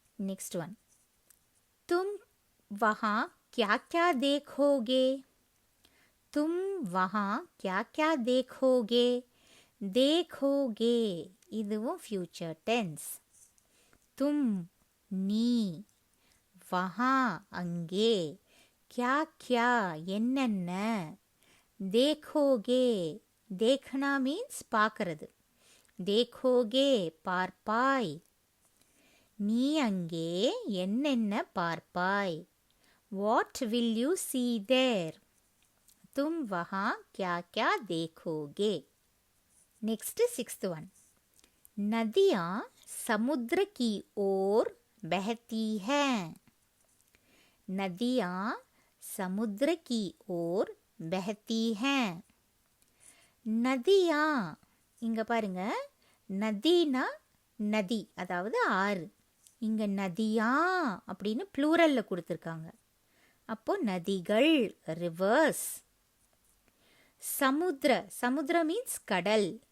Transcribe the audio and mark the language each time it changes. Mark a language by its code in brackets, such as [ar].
[en] next one, [hi] तुम वहाँ क्या क्या देखोगे. तुम वहाँ क्या क्या देखोगे. [ta] देखोगे இதுவும் ஃபியூச்சர் டென்ஸ். [hi] तुम நீ, वहाँ அங்கே, क्या क्या என்னென்ன, देखोगे देखना மீன்ஸ் பார்க்கறது. [ta] देखोगे பார்ப்பாய். நீ அங்கே என்னென்ன பார்ப்பாய். [en] What will you see there? [hi] तुम वहाँ क्या क्या देखोगे. [en] Next 6th one. [hi] नदियाँ समुद्र की ओर बहती हैं. नदियाँ समुद्र की ओर बहती हैं. [ta] நதியா இங்க பாருங்க, நதினா நதி, அதாவது ஆறு. இங்க நதியா அப்படின்னு ப்ளூரல்ல கொடுத்துருக்காங்க. அப்போ நதிகள், ரிவர்ஸ். சமுத்திர, சமுத்திர மீன்ஸ் கடல்.